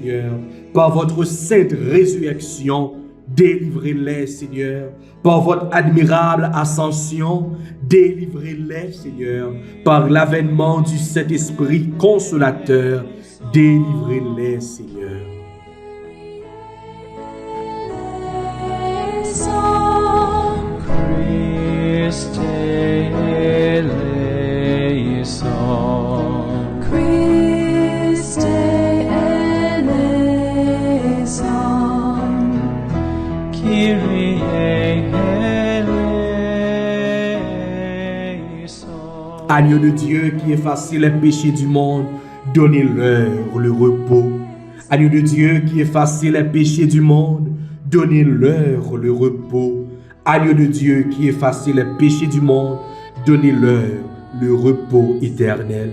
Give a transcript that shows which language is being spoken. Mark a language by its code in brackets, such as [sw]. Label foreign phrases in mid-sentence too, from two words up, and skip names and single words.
[fr] Par votre sainte résurrection, Délivrez-les, Seigneur, par votre admirable ascension. Délivrez-les, Seigneur, par l'avènement du Saint-Esprit consolateur. Délivrez-les, Seigneur. [el] Christe eleison. Christe eleison. Kyrie eleison. [fr] Agneau de Dieu qui effacez les péchés du monde, donnez-leur le repos. Agneau de Dieu qui effacez les péchés du monde, donnez-leur le repos. Agneau de Dieu qui effacez les péchés du monde, donnez-leur le repos éternel.